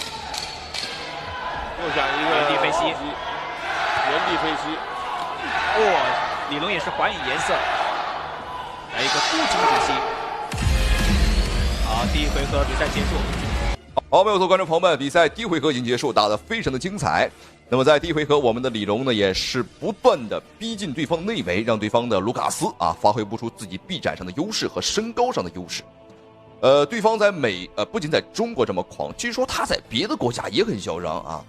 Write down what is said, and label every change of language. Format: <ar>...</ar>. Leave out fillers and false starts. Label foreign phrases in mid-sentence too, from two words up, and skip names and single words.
<zh>又想一個原地飛膝，哦，李龍也是還以顏色。來一個固定止膝。好，第一回合比賽結束。好，沒有錯，觀眾朋友們，比賽第一回合已經結束，打得非常的精彩。那麼在第一回合，我們的李龍呢也是不斷的逼近對方的內圍，讓對方的盧卡斯啊發揮不出自己臂展上的優勢和身高上的優勢。對方在不僅在中國這麼狂，據說他在別的國家也很囂張啊。</zh>